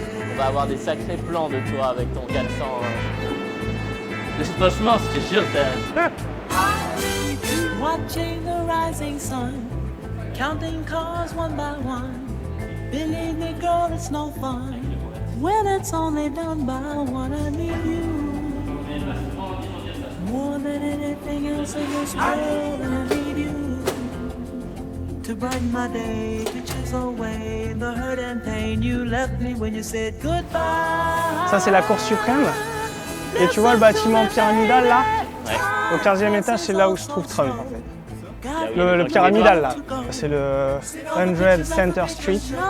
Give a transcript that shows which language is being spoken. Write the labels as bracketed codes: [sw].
[fr] On va avoir des sacrés plans de toi avec ton 400. Franchement, je te jure, [en] Watching the rising sun, counting cars one by one. Believe me, girl, it's no fun when it's only done by one. I need you more than anything else in this world. I need you to brighten my day, to chisel away the hurt and pain you left me when you said goodbye. [fr] Ça, c'est la Cour suprême. Et tu vois le bâtiment pyramidal là? Au 15e étage, c'est là où se trouve Trump en fait. Le pyramidal là, c'est le 100 Center Street.